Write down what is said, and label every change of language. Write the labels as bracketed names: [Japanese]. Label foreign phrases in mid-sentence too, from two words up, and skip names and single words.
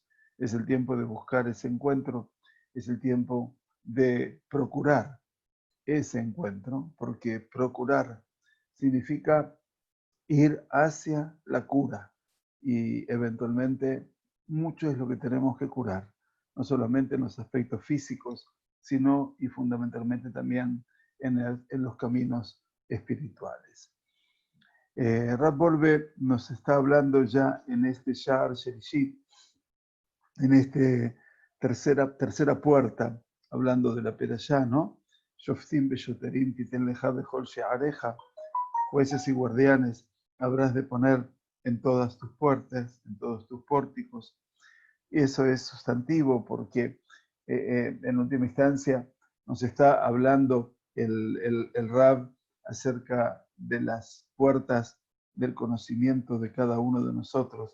[Spanish] Es el tiempo de buscar ese encuentro, es el tiempo de procurar ese encuentro, porque procurar significa ir hacia la cura y eventualmente mucho es lo que tenemos que curar, no solamente en los aspectos físicos, sino y fundamentalmente también en los caminos espirituales. Rav Wolbe nos está hablando ya en este [Hebrew] שער שלישית, [Spanish] en esta tercera puerta, hablando de la Perashá, ¿no? [Hebrew] שופטים ושוטרים תתן לך בכל שעריך, [Spanish] jueces y guardianes habrás de poner en todas tus puertas, en todos tus pórticos. Y eso es sustantivo porque en última instancia nos está hablando el Rab acerca de las puertas del conocimiento de cada uno de nosotros.